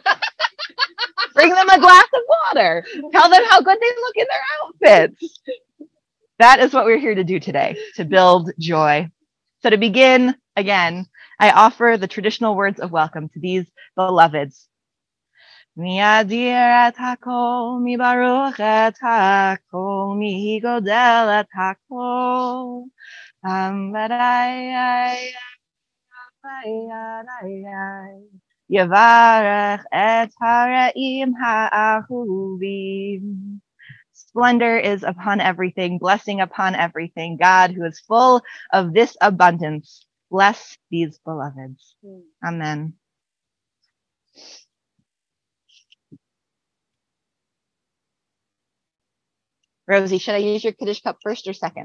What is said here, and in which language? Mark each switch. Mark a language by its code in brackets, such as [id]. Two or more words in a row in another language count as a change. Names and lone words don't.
[en] Bring them a glass of water. Tell them how good they look in their outfits. That is what we're here to do today, to build joy. So to begin, again, I offer the traditional words of welcome to these beloveds. [he] מי אדיר את הכל, מי ברוך את הכל, מי גודל את הכל. יברך את הרעים האהובים. [en] Splendor is upon everything, blessing upon everything. God, who is full of this abundance, bless these beloveds. Amen. Rosie, should I use your Kiddush cup first or second?